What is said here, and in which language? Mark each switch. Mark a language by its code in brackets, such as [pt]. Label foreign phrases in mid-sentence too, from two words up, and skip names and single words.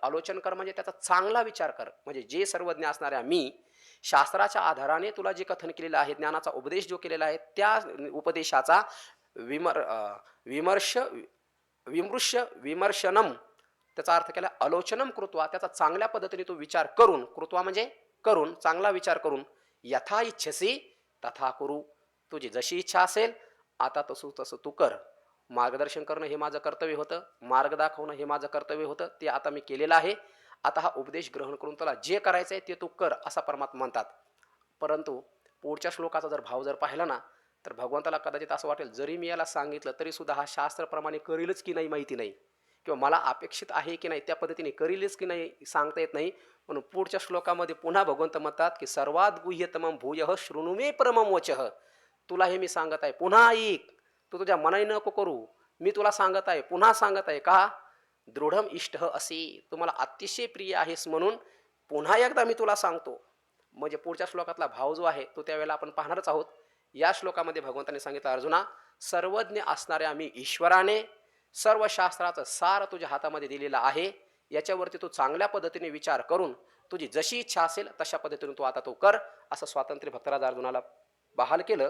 [mr] आलोचन कर, म्हणजे त्याचा चांगला विचार कर. म्हणजे जे सर्वज्ञ असणाऱ्या मी शास्त्राच्या आधाराने तुला जे कथन केलेलं आहे, ज्ञानाचा उपदेश जो केलेला आहे, त्या उपदेशाचा विमर्शनम त्याचा अर्थ केला [sa] आलोचनम कृत्वा, [mr] त्याचा चांगल्या पद्धतीने तू विचार करून, कृत्वा म्हणजे करून, चांगला विचार करून, [sa] यथा इच्छसी तथा कुरु, [mr] तुझी जशी इच्छा असेल आता तसं तू कर. मार्गदर्शन करणं हे माझं कर्तव्य होतं, मार्ग दाखवणं हे माझं कर्तव्य होतं, ते आता मी केलेलं आहे. आता हा उपदेश ग्रहण करून तुला जे करायचं आहे ते तू कर असं परमात्मा म्हणतात. परंतु पुढच्या श्लोकाचा जर भाव जर पाहिला ना तर भगवंताला कदाचित असं वाटेल जरी मी याला सांगितलं तरीसुद्धा हा शास्त्राप्रमाणे करीलच की नाही माहिती नाही, किंवा मला अपेक्षित आहे की नाही त्या पद्धतीने करीलच की नाही सांगता येत नाही. म्हणून पुढच्या श्लोकामध्ये पुन्हा भगवंत म्हणतात की सर्वात [sa] गुह्यतमं भूयः शृणु मे परमं वचः. [mr] तुला हे मी सांगत आहे पुन्हा ऐक, तू तुझ्या मनाने नको करू, मी तुला सांगत आहे पुन्हा सांगत आहे का [sa] दृढम इष्ट [mr] असे, तुम्हाला अतिशय प्रिय आहेस म्हणून पुन्हा एकदा मी तुला सांगतो. म्हणजे पुढच्या श्लोकातला भाव जो आहे तो त्यावेळेला आपण पाहणारच आहोत. या श्लोकामध्ये भगवंतांनी सांगितलं अर्जुना सर्वज्ञ असणाऱ्या मी ईश्वराने सर्व शास्त्राचं सार तुझ्या हातामध्ये दिलेलं आहे, याच्यावरती तू चांगल्या पद्धतीने विचार करून तुझी जशी इच्छा असेल तशा पद्धतीने तू आता तो कर, असं स्वातंत्र्य भक्तराज अर्जुनाला बहाल केलं.